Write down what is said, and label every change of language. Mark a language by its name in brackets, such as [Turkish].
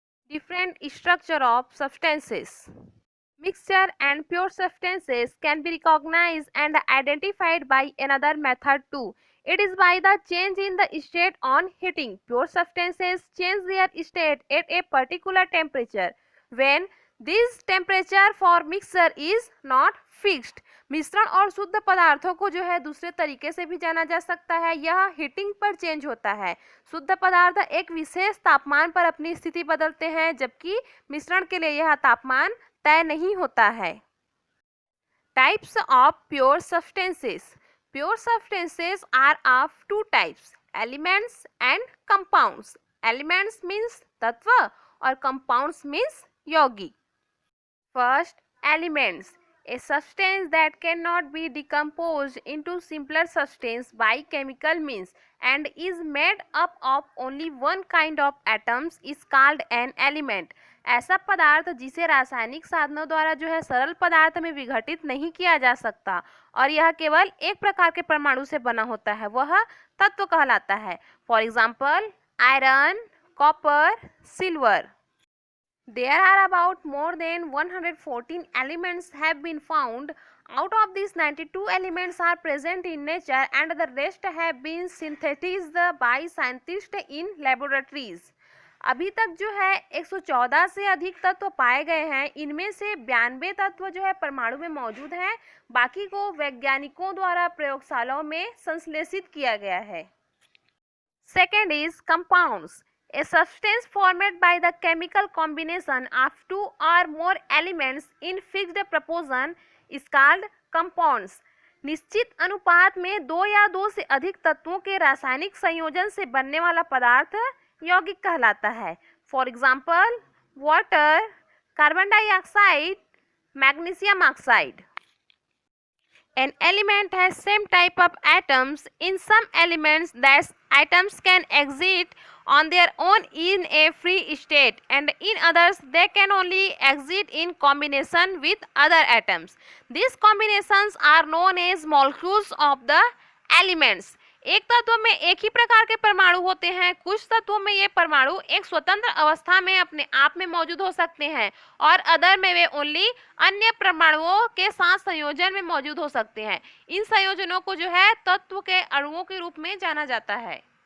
[English] Different structure of substances. Mixture and pure substances can be recognized and identified by another method too. It is by the change in the state on heating. Pure substances change their state at a particular temperature when this temperature for mixture is not fixed. [Hindi] मिश्रण और शुद्ध पदार्थों को जो है दूसरे तरीके से भी जाना जा सकता है, यह हीटिंग पर चेंज होता है। शुद्ध पदार्थ एक विशेष तापमान पर अपनी स्थिति बदलते हैं, जबकि मिश्रण के लिए यह तापमान तय नहीं होता है। [English] Types of pure substances. Pure substances are of two types, elements and compounds. Elements means तत्व और compounds means यौगिक। First, elements, a substance that cannot be decomposed into simpler substance by chemical means and is made up of only one kind of atoms is called an element. [Hindi] ऐसा पदार्थ जिसे रासायनिक साधनों द्वारा जो है सरल पदार्थ में विघटित नहीं किया जा सकता और यह केवल एक प्रकार के परमाणु से बना होता है, वह तत्व कहलाता है। [English] For example, iron, copper, silver. There are about more than 114 elements have been found. Out of these, 92 elements are present in nature and the rest have been synthesized by scientists in laboratories. [Hindi] अभी तक जो है 114 से अधिक तत्व पाए गए हैं। इनमें से 92 तत्व जो है परमाणु में मौजूद हैं, बाकी को वैज्ञानिकों द्वारा प्रयोगशालाओं में संश्लेषित किया गया है। [English] Second is compounds. A substance formed by the chemical combination of two or more elements in fixed proportion is called compounds. [Hindi] निश्चित अनुपात में दो या दो से अधिक तत्वों के रासायनिक संयोजन से बनने वाला पदार्थ यौगिक कहलाता है। [English] For example, water, carbon dioxide, magnesium oxide. An element has same type of atoms. In some elements, that atoms can exist on their own in a free state, and in others they can only exist in combination with other atoms. These combinations are known as molecules of the elements. [Hindi] एक तत्व में एक ही प्रकार के परमाणु होते हैं। कुछ तत्वों में ये परमाणु एक स्वतंत्र अवस्था में अपने आप में मौजूद हो सकते हैं और अदर में वे ओनली अन्य परमाणुओं के साथ संयोजन में मौजूद हो सकते हैं। इन संयोजनों को जो है तत्व के अणुओं के रूप में जाना जाता है।